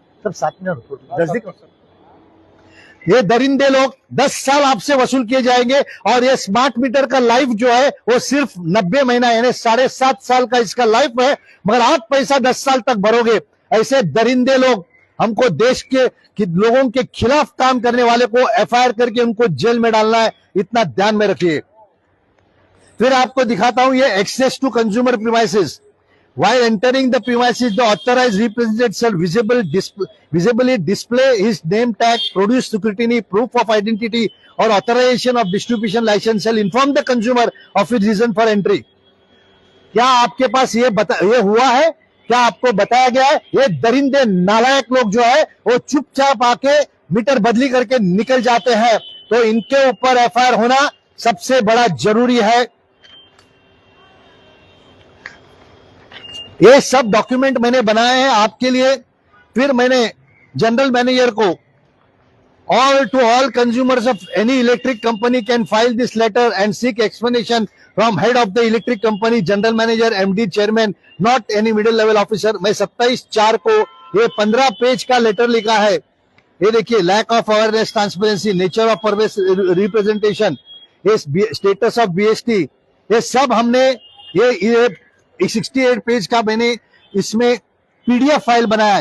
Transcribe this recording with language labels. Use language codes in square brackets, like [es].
[hi] सब साथ में ये दरिंदे लोग 10 साल आपसे वसूल किए जाएंगे, और ये स्मार्ट मीटर का लाइफ जो है वो सिर्फ 90 महीना यानी 7.5 साल का इसका लाइफ है, मगर आप पैसा 10 साल तक भरोगे। ऐसे दरिंदे लोग, हमको देश के लोगों के खिलाफ काम करने वाले को एफआईआर करके उनको जेल में डालना है, इतना ध्यान में रखिए। फिर आपको दिखाता हूं ये [en] Access to consumer premises. While entering the premises, the authorized representative shall visibly display his name tag, produce scrutiny, proof of identity, or authorization of distribution license, shall inform the consumer of his reason for entry। [hi] क्या आपके पास ये हुआ है? क्या आपको बताया गया है? ये दरिंदे नालायक लोग जो है वो चुपचाप आके मीटर बदली करके निकल जाते हैं, तो इनके ऊपर एफआईआर होना सबसे बड़ा जरूरी है। ये सब डॉक्यूमेंट मैंने बनाए हैं आपके लिए। फिर मैंने जनरल मैनेजर को, [en] all consumers of any electric company can file this letter and seek explanation from head of the electric company, general manager, MD, chairman, not any middle level officer। [hi] मैं 27/4 को ये 15 पेज का letter लिखा है। ये देखिए, [en] lack of awareness, transparency, [hi] nature of परवेस representation, ये status of BST, ये सब हमने ये 68 पेज का मैंने इसमें पीडीएफ फाइल बनाया।